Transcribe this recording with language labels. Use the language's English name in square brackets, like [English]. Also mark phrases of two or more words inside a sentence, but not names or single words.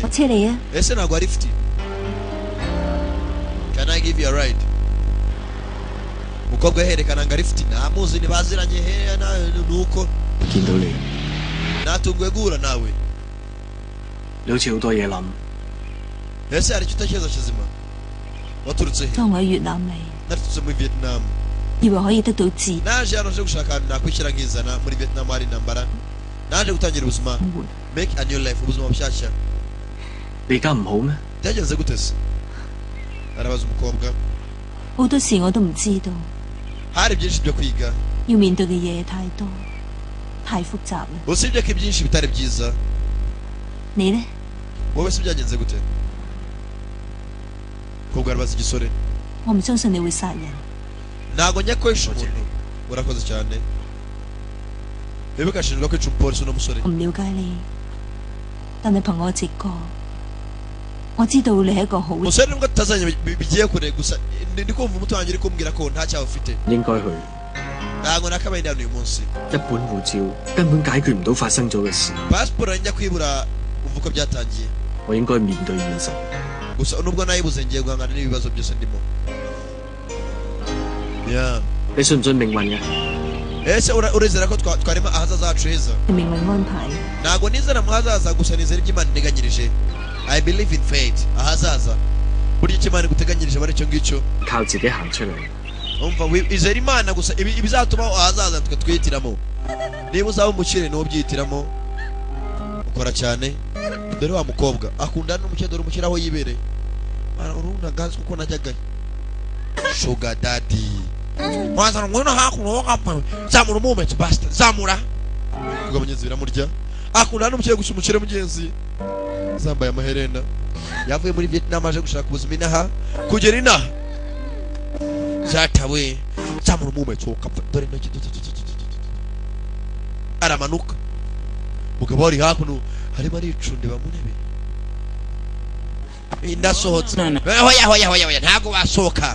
[Cantonese] 我車你啊 [Kinyarwanda] ese ntabwo ari lift [English] can I give you a ride [Kinyarwanda] mukobwa yerekana ngo lift ntamuzi ntibaziranye he nuko [Cantonese] 見到你， [Kinyarwanda] natunguwe guhura nawe [Cantonese] 你好似好多嘢諗。 [Kinyarwanda] ese hari icyo utekereza kizima waturutse he [Cantonese] 當我喺越南嚟， [Kinyarwanda] naturutse muri Vietnam [Cantonese] 以為可以得到自由 [Kinyarwanda] naje hano nje gushaka ahantu nakwishyira nkizana muri Vietnam hari intambara naje gutangira ubuzima [Cantonese] 活。 [English] make a new life [Kinyarwanda] ubuzima bushyashya [Cantonese] 你而家唔好咩？ [Kinyarwanda] byagenze gute se arabaza umukobwa [Cantonese] 好多事我都唔知道， [Kinyarwanda] hari byinshi byo kwiga [Cantonese] 要面對嘅嘢太多，太複雜啦。 [Kinyarwanda] usibye ko ibyinshi bitari byiza [Cantonese] 你呢？ [Kinyarwanda] wowe se byagenze gute umukobwa arabaza igisore [Cantonese] 我唔相信你會殺人。 [Kinyarwanda] ntabwo njya kwica umuntu urakoze cyane wibuke ashinjwa kwica umupolisi uno musore [Cantonese] 我唔了解你，但係憑我直覺，我知道你係一個好人。 [Kinyarwanda] umusore nubwo tutazanye bigiye kure gusa ndi kumva umuti wanjye uri kumbwira ko nta cyaha ufite [Cantonese] 應該去。 [Kinyarwanda] ntabwo nakabaye ndi hano uyu munsi [Cantonese] 一本護照根本解決唔到發生咗嘅事， [Kinyarwanda] pasiporo njya kwibura umva uko byatangiye [Cantonese] 我應該面對現實。 [Kinyarwanda] gusa nubwo nayibuze ngiye guhangana n'ibibazo byose ndimo yeah [Cantonese] 你信唔信命運嘅？ [Kinyarwanda] ese urezera ko twarema ahazaza hacu heza [Cantonese] 係命運安排嘅。 [Kinyarwanda] ntabwo nizera mu hazaza gusa nizera ibyo Imana integanyirije [English] I believe in fate [Kinyarwanda] ahazaza burya icyo Imana iguteganyirije ari icyo ngicyo [Cantonese] 靠自己行出嚟。 [Kinyarwanda] umva izera Imana gusa ibizatuma ahazaza twe twihitiramo niba uzaba umukire niwo byihitiramo ukora cyane dore wa mukobwa akundana n'umukire dore umukire aho yibereye urabona gazi kuko najyaga [English] sugar daddy [Kinyarwanda] mwanzana ngwino hakuno wakapawe zamura umumetso basta zamura ubwo mugenzi biramurya akundana n'umukire gusa umukire mugenzi zambaye amaherena yavuye muri Vietnam aje gushaka ubuzima inaha kugera inaha zatawe zamura umumetso kapfa dore intoki aramanuka mugabo ari hakuno harimo aricundeba mu ntebe ndasohotse hoya ntabwo wasohoka